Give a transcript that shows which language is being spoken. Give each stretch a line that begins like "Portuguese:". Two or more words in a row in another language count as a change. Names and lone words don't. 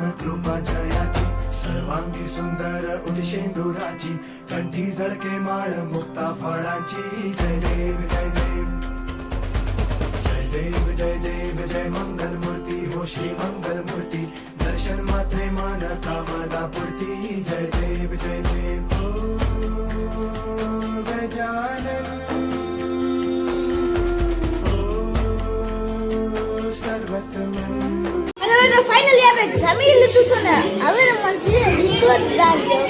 Marathi: कृपा जयाची सर्वांगी सुंदर उदिशेंदुराची कंठी झळके माळ मुक्ता फळाची. जय देव जय देव जय देव जय देव जय मंगल मूर्ती हो श्री मंगल मूर्ती दर्शन मात्रे मन कामदा पूर्ती. जय देव जय देव ओ गजानन ओ सर्वतमन.
Gujarati: ફાઇનલી આપણે જમી લીધું છે ને હવે રમવાનું છે
English: disco dance.